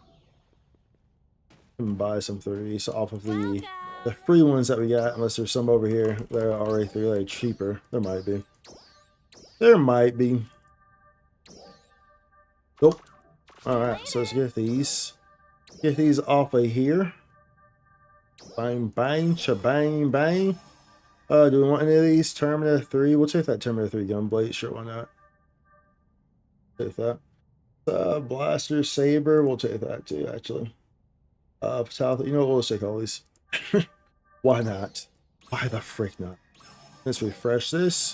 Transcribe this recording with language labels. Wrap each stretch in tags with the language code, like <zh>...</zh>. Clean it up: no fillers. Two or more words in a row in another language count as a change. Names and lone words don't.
<en>And buy some 3s off of the free ones that we got, unless there's some over here that are already 3 like cheaper. There might be. There might be. Nope. Alright, so let's get these. Get these off of here. Bang, bang, shabang, bang. Do we want any of these? Terminator 3. We'll take that Terminator 3 gunblade. Sure, why not? Take that. Blaster, saber. We'll take that too, actually. South. You know what? We'll take all these. Why not? Why the frick not? Let's refresh this.</en>